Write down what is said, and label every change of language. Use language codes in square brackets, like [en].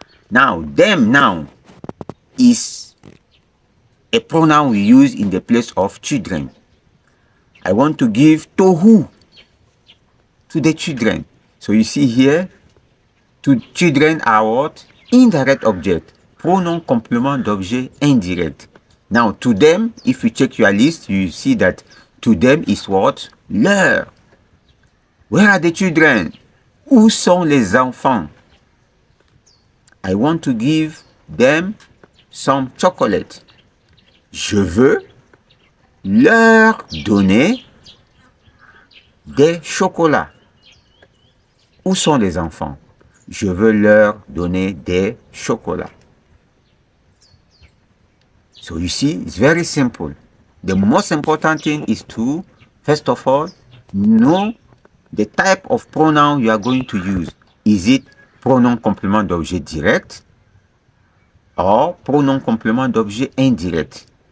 [en] Now, them now is a pronoun we use in the place of children. I want to give to who? To the children. So you see here, to children are what? Indirect object. [fr] Pronom complément d'objet indirect. [en] Now, to them, if you check your list, you see that to them is what? Leur. Where are the children? [fr] Où sont les enfants? [en] I want to give them some chocolate. [fr] Je veux leur donner des chocolats. Où sont les enfants? Je veux leur donner des chocolats. [en] So you see, it's very simple. The most important thing is to, first of all, know the type of pronoun you are going to use. Is it pronom complément d'objet direct or pronom complément d'objet indirect?